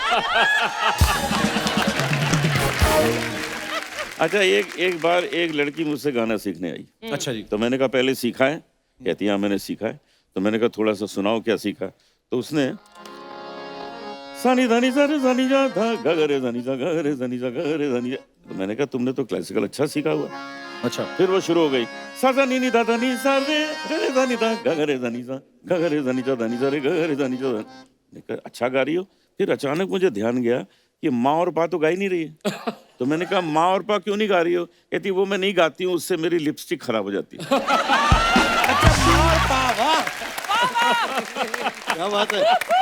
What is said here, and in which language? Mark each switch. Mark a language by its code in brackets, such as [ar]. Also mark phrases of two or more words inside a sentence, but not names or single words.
[hi] अच्छा, एक बार एक लड़की मुझसे गाना सीखने आई। अच्छा जी। तो मैंने कहा, पहले सीखा है? कहती हाँ मैंने सीखा है। तो मैंने कहा, थोड़ा सा सुनाओ क्या सीखा। तो उसने सानी धानी सारे सानी जा धा गगरे धानी सा गगरे धानी सा गगरे धानी जा। तो मैंने कहा तुमने तो क्लासिकल अच्छा सीखा हुआ। अच्छा फिर वो शुरू हो गई सा सा नी नी दा दा नी सा रे रे दा नी दा गगरे धानी सा गगरे धानी सा धानी सा रे गगरे धानी सा। मैंने कहा अच्छा गा रही हो। फिर अचानक मुझे ध्यान गया कि माँ और पा तो गा ही नहीं रही है। तो मैंने कहा माँ और पा क्यों नहीं गा रही हो? कहती वो मैं नहीं गाती हूँ, उससे मेरी लिपस्टिक खराब हो जाती है। क्या बात है।